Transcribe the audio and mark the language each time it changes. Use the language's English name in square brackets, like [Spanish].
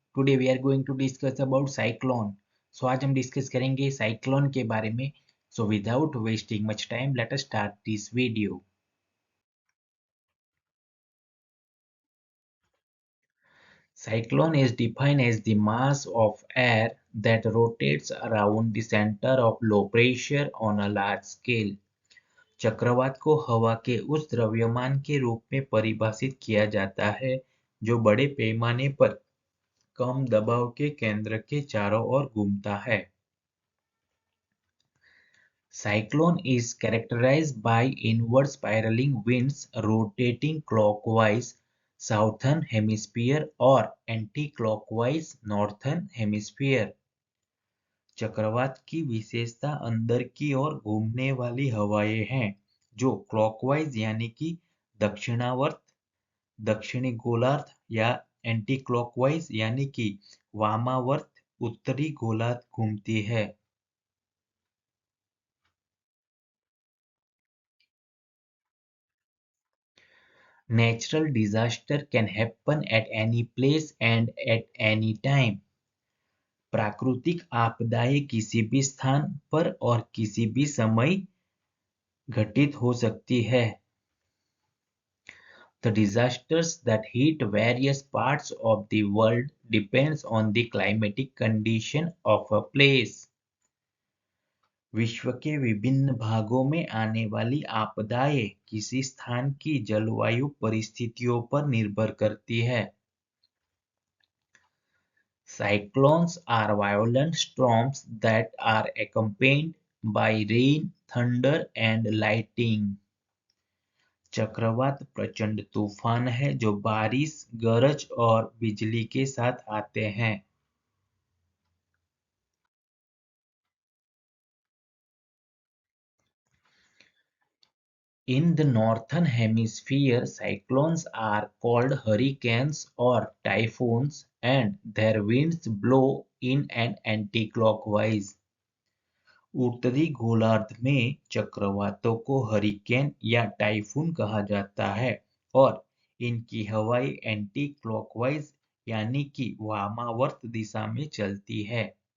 [English] Today we are going to discuss about cyclone. [Hindi] So आज हम discuss करेंगे cyclone के बारे में. [English] So without wasting much time, let us start this video. Cyclone is defined as the mass of air that rotates around the center of low pressure on a large scale. [Hindi] चक्रवात को हवा के उस द्रव्यमान के रूप में परिभाषित किया जाता है जो बड़े पैमाने पर कम दबाव के केंद्र के चारों ओर घूमता है. [English] Cyclone is characterized by inward spiraling winds rotating clockwise southern hemisphere or anti-clockwise northern hemisphere. [Hindi] चक्रवात की विशेषता अंदर की ओर घूमने वाली हवाएं हैं जो क्लॉकवाइज यानी कि दक्षिणावर्त, दक्षिणी गोलार्ध या एंटी क्लॉकवाइज यानी कि वामावर्त उत्तरी गोलार्ध घूमती है. [English] Natural disaster can happen at any place and at any time. [Hindi] प्राकृतिक आपदाएं किसी भी स्थान पर और किसी भी समय घटित हो सकती है. [English] The disasters that hit various parts of the world depends on the climatic condition of a place. [Hindi] विश्व के विभिन्न भागों में आने वाली आपदाएं किसी स्थान की जलवायु परिस्थितियों पर निर्भर करती है. [English] Cyclones are violent storms that are accompanied by rain, thunder and lightning. [Hindi] चक्रवात प्रचंड तूफान है जो बारिश, गरज और बिजली के साथ आते हैं. [English] In the northern hemisphere, cyclones are called hurricanes or typhoons and their winds blow in an anti-clockwise. [Hindi] उत्तरी गोलार्ध में चक्रवातों को हरिकेन या टाइफून कहा जाता है और इनकी हवाएं एंटी क्लॉकवाइज यानी कि वामावर्त दिशा में चलती है.